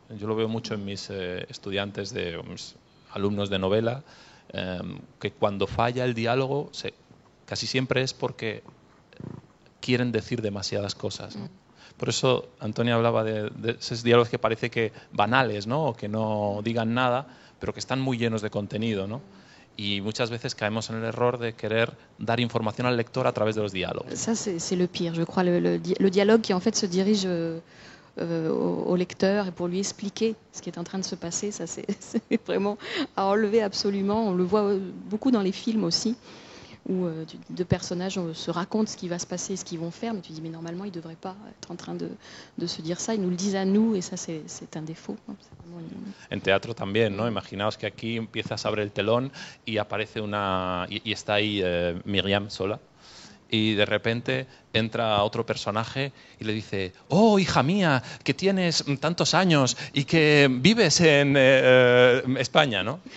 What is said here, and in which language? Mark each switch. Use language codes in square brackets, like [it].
[es] Yo lo veo mucho en mis estudiantes, mis alumnos de novela, que cuando falla el diálogo casi siempre es porque quieren decir demasiadas cosas, ¿no? Por eso Antonia hablaba de esos diálogos que parece que banales, ¿no? O que no digan nada, pero que están muy llenos de contenido, ¿no? Y muchas veces caemos en el error de querer dar información al lector a través de los diálogos. [fr] Ça, c'est le pire, je crois, le dialogue qui en fait se dirige au lecteur et pour lui expliquer ce qui est en train de se passer, ça c'est vraiment à enlever absolument. On le voit beaucoup dans les films aussi, où deux personnages se racontent ce qui va se passer, ce qu'ils vont faire, mais tu dis mais normalement ils ne devraient pas être en train de se dire ça, ils nous le disent à nous et ça c'est un défaut. [es] En teatro también, ¿no? Imaginaos que aquí empiezas a abrir el telón y aparece y está ahí Miriam sola. Y de repente entra otro personaje y le dice, oh, hija mía, que tienes tantos años y que vives en España, ¿no?